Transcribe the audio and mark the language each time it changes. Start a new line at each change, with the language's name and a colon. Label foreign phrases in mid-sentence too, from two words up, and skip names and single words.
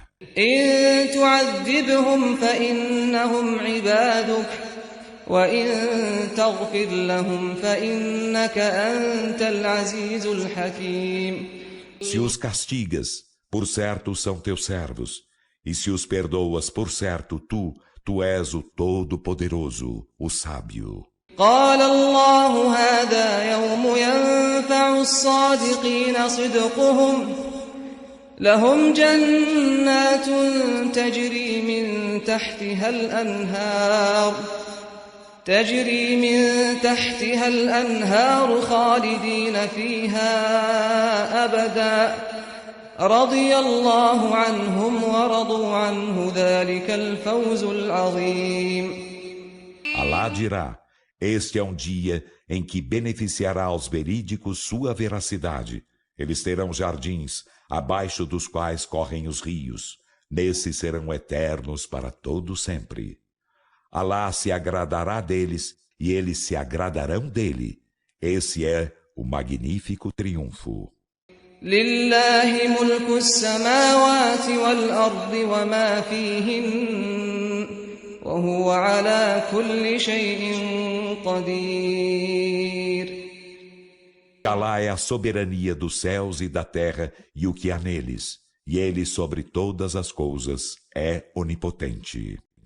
Arabic: إن تعذبهم فإنهم عبادك وإن تغفر لهم فإنك أنت العزيز الحكيم.
Portuguese: Se os castigas, por certo são teus servos, e se os perdoas, por certo tu és o Todo-Poderoso, o Sábio.
Arabic: قال الله هذا يوم ينفع الصادقين صدقهم لهم جنات تجري من تحتها الأنهار خالدين فيها أبدا رضي الله عنهم ورضوا عنه ذلك الفوز العظيم.
Portuguese: Alá dirá: este é um dia em que beneficiará aos verídicos sua veracidade. Eles terão jardins, abaixo dos quais correm os rios. Nesses serão eternos para todo sempre. Alá se agradará deles e eles se agradarão dele. Esse é o magnífico triunfo.
Arabic: لله ملك السماوات والأرض وما فيهن وهو على كل شيء قدير.
Portuguese: Alá é a soberania dos céus e da terra e o que há neles, e ele sobre todas as coisas é onipotente.